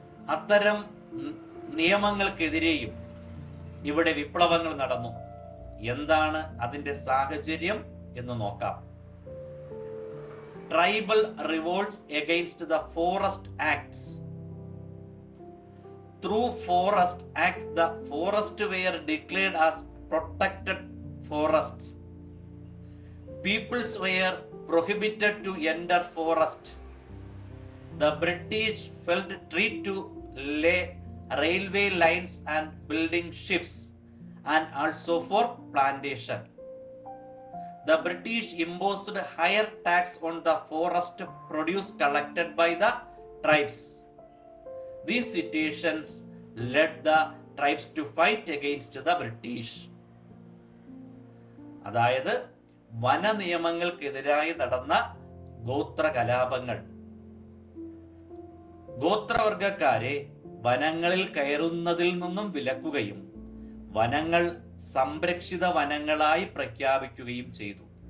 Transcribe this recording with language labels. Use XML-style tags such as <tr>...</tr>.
<ml>അത്തരം നിയമങ്ങൾക്കെതിരെയും ഇവിടെ വിപ്ലവങ്ങൾ നടന്നു. എന്താണ് അതിന്റെ സാഹചര്യം എന്ന് നോക്കാം.</ml> <en>Tribal revolts against the forest acts. Through forest acts, the forests were declared as protected forests. Peoples were prohibited to enter forest. The British felt free to lay railway lines and building ships, and also for plantation. The British imposed higher tax on the forest produce collected by the tribes. These situations led the tribes to fight against the British.</en> <ml>അതായത് വന നിയമങ്ങൾക്കെതിരായി നടന്ന ഗോത്ര കലാപങ്ങൾ. ഗോത്രവർഗക്കാരെ വനങ്ങളിൽ കയറുന്നതിൽ നിന്നും വിലക്കുകയും വനങ്ങൾ സംരക്ഷിത വനങ്ങളായി പ്രഖ്യാപിക്കുകയും ചെയ്തു.</ml>